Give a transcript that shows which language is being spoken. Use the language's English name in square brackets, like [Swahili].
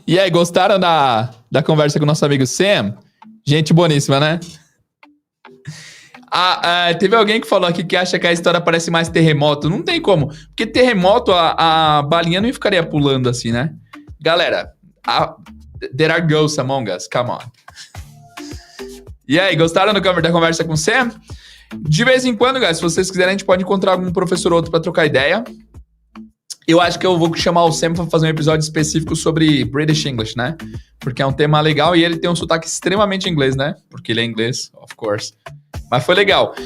[Portuguese] E aí, gostaram da conversa com o nosso amigo Sam? Gente boníssima, né? Teve alguém que falou aqui que acha que a história parece mais terremoto. Não tem como. Porque terremoto, a balinha não ficaria pulando assim, né? [English] Galera, there are ghosts among us. Come on. [Portuguese] E aí, gostaram da conversa com o Sam? De vez em quando, guys, se vocês quiserem, a gente pode encontrar algum professor ou outro para trocar ideia. Eu acho que eu vou chamar o Sam para fazer um episódio específico sobre British English, né? Porque é um tema legal e ele tem um sotaque extremamente inglês, né? Porque ele é inglês, [English] of course. [Portuguese] Mas foi legal.